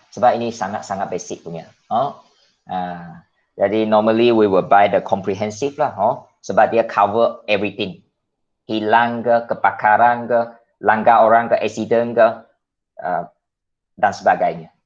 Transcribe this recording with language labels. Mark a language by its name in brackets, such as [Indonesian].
[Malay] Sebab ini sangat basic punya. Jadi [English] normally we will buy the comprehensive lah. [Malay] Sebab dia [English] cover everything. [Malay] Hilang ke, kebakaran ke, langgar orang ke, accident ke, dan sebagainya.